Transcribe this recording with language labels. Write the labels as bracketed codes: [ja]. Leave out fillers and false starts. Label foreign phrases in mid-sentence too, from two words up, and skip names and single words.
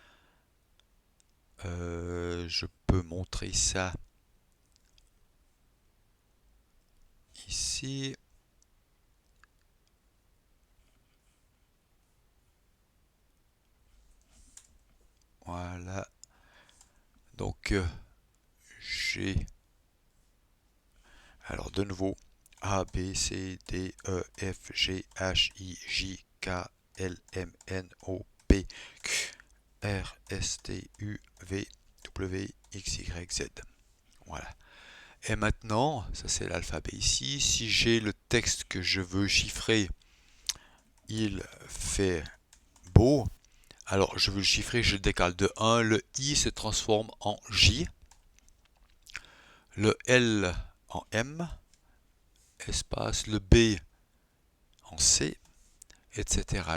[fr] Je peux montrer ça ici. Voilà. Donc j'ai alors de nouveau A, B, C, D, E, F, G, H, I, J, K, L, M, N, O, P, Q, R, S, T, U, V, W, X, Y, Z. Voilà. Et maintenant, ça c'est l'alphabet ici, si j'ai le texte que je veux chiffrer, il fait beau, alors je veux le chiffrer, je le décale de 1, le I se transforme en J, le L en M, espace, le B en C, etc.